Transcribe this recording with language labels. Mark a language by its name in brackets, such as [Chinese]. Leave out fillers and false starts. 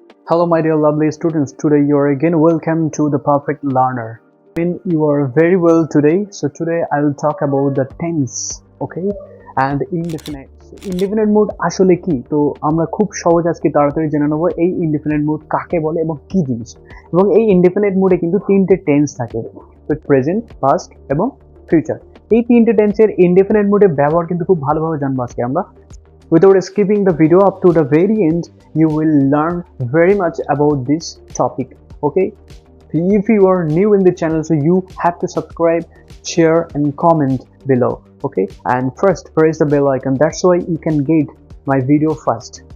[English] Hello my dear lovely students, today you are again welcome to the Perfect Learner. You are very well today. So today I will talk about the tense, okay, and indefinite. [Bangla] Indefinite mood আসলে কি? তো আমরা খুব সহজ আজকে তাড়াতাড়ি জেনে নেব এই indefinite mood কাকে বলে এবং কি জিনিস। এবং এই indefinite mood এ কিন্তু তিনটে টেন্স থাকে। তো প্রেজেন্ট, পাস্ট এবং ফিউচার। এই তিনটে টেন্সের indefinite mood এর ব্যবহার কিন্তু খুব ভালোভাবে জানবো আজকে আমরা। [English] Without skipping the video up to the very end, you will learn very much about this topic. Okay, if you are new in the channel, so you have to subscribe, share and comment below. Okay, and first press the bell icon, that's why you can get my video first.